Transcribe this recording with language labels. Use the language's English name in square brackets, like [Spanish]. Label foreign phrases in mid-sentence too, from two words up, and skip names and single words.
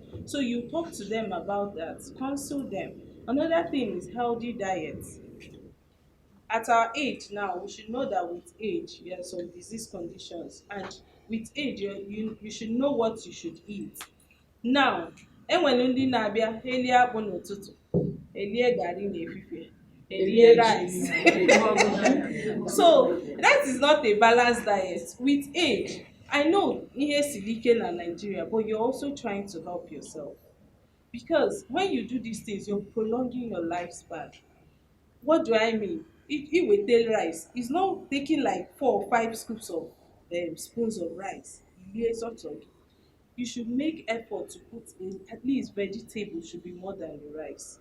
[English] So you talk to them about that, counsel them. Another thing is healthy diet. At our age now, we should know that with age there are some disease conditions, and with age you should know what you should eat. [Igbo] Now enwere ndị na-abịa elie akpụ n'ụtụtụ, elie garri n'efifie, elie rice. [English] So that is not a balanced diet. With age, I know [Igbo] ihe siri ike na Nigeria, [English] but you're also trying to help yourself, because when you do these things, you're prolonging your lifespan. What do I mean? If we tell rice, it's not taking like 4 or 5 scoops of spoons of rice. You should make effort to put in at least vegetable should be more than the rice.